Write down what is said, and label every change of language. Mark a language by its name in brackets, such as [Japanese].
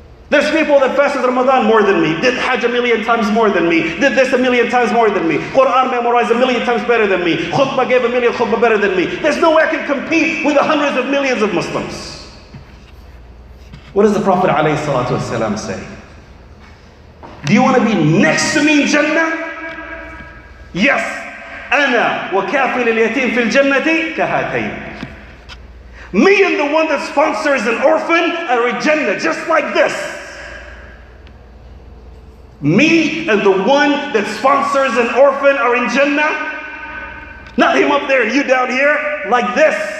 [English] There's people that fasted Ramadan more than me, did Hajj a million times more than me, did this a million times more than me, Quran memorized a million times better than me, khutbah gave a million khutbah better than me. There's no way I can compete with the hundreds of millions of Muslims. What does the Prophet ﷺ say? Do you want to be next to me in Jannah? Yes. [Arabic] أنا وكافل اليتيم في الجنة كهاتين. [English] Me and the one that sponsors an orphan are in Jannah, just like this. Me and the one that sponsors an orphan are in Jannah. Not him up there, you down here, like this.